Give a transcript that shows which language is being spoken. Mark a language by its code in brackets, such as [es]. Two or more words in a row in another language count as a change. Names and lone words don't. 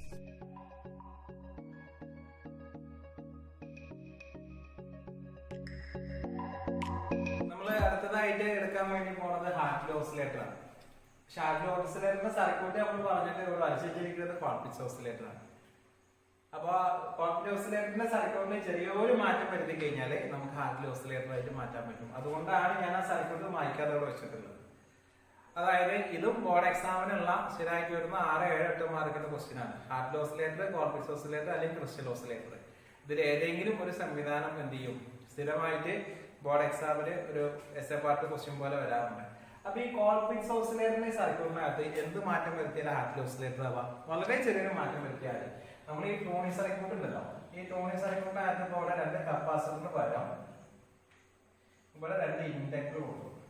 [en] Hartley oscillator circuit Colpitt's oscillator. Colpitt's oscillator circuit [ml] ചെറിയൊരു മാറ്റം വരുത്തി കഴിഞ്ഞാൽ നമുക്ക് [en] Hartley oscillator [ml] ആയിട്ട് മാറ്റാൻ പറ്റും. അതുകൊണ്ടാണ് ഞാൻ ആ സർക്യൂട്ട് മായ്ക്കാതെ വെച്ചിട്ടുള്ളത്. അതായത് ഇതും [en] board examinulla [ml] ശരിയാക്കി വരുന്ന 6, 7, 8 മാർക്കിന്റെ ക്വസ്റ്റ്യൻ ആണ്. [en] Hartley oscillator, Colpitt's oscillator അല്ലെങ്കിൽ crystal oscillator. [ml] ഇതിൽ ഏതെങ്കിലും ഒരു സംവിധാനം എന്ത് ചെയ്യും? സ്ഥിരമായിട്ട് [en] board examin [ml] ഒരു [en] SA part question [ml] പോലെ വരാറുണ്ട്. അപ്പൊ ഈ [en] Colpitt's oscillator [ml] സർക്യൂട്ടിനകത്ത് എന്ത് മാറ്റം വരുത്തിയാൽ [en] Hartley oscillator [ml] ആവാം? വളരെ ചെറിയൊരു മാറ്റം വരുത്തിയാൽ നമ്മൾ ഈ [en] tony circuit [ml] ഉണ്ടല്ലോ, ഈ ടോണി സർക്യൂട്ടിനകത്ത് ഇവിടെ 2 കപ്പാസിറ്ററിന് പകരം ഇവിടെ 2 ഇൻഡക്ടർ കൊടുക്കും.